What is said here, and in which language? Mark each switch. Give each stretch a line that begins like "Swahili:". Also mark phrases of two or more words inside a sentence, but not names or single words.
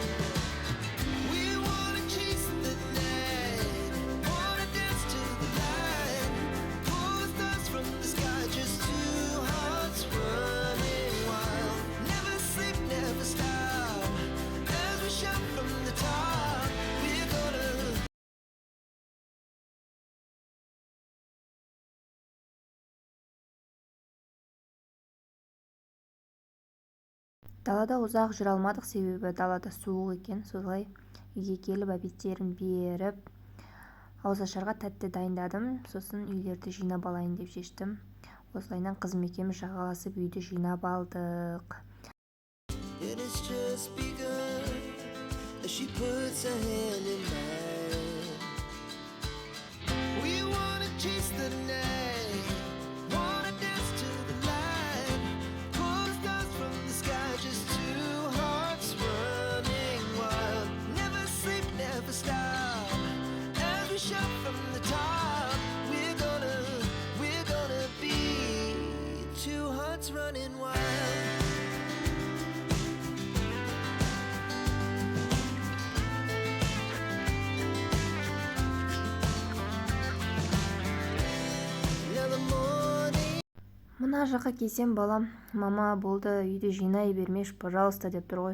English: We wanna chase the night, wanna dance to the light, pull the stars from the sky, just two hearts running wild. Never sleep, never stop, as we shout from the top. We're gonna
Kazakh: Далада ұзақ жүре алмадық, себебі далада суық екен. Солай үйге келіп обедтерін беріп, ауызашарға тәтті дайындадым. Сосын үйлерді жинап алайын деп шештім. Осылайынан қызым екеуміз жағаласып үйді жинап алдық.
English: And it's just begun as she puts her hand in mine. We wanna chase the night, wanna dance to the light, pull the stars from the sky, just two hearts running wild. Never sleep, never stop, as we shout from the top. We're gonna be two hearts running wild.
Kazakh: Мына жаққа келсем, балам, мама болды, үйді жинай бермеш, пожалуйста деп тұр ғой.